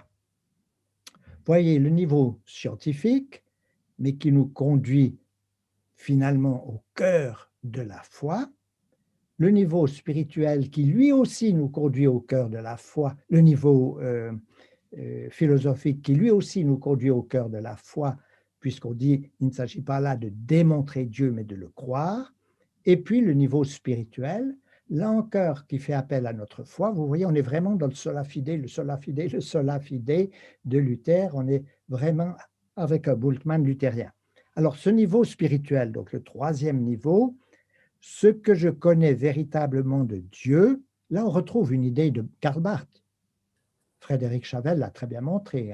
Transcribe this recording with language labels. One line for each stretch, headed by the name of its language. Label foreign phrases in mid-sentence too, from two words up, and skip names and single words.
French: Voyez le niveau scientifique, mais qui nous conduit finalement au cœur de la foi, le niveau spirituel qui lui aussi nous conduit au cœur de la foi, le niveau philosophique qui lui aussi nous conduit au cœur de la foi, puisqu'on dit il ne s'agit pas là de démontrer Dieu, mais de le croire, et puis le niveau spirituel, là encore qui fait appel à notre foi. Vous voyez, on est vraiment dans le
Latin: sola fide,
French: le
Latin: sola fide,
French: le
Latin: sola fide
French: de Luther, on est vraiment avec un Bultmann luthérien. Alors ce niveau spirituel, donc le troisième niveau, ce que je connais véritablement de Dieu, là on retrouve une idée de Karl Barth. Frédéric Chavel l'a très bien montré.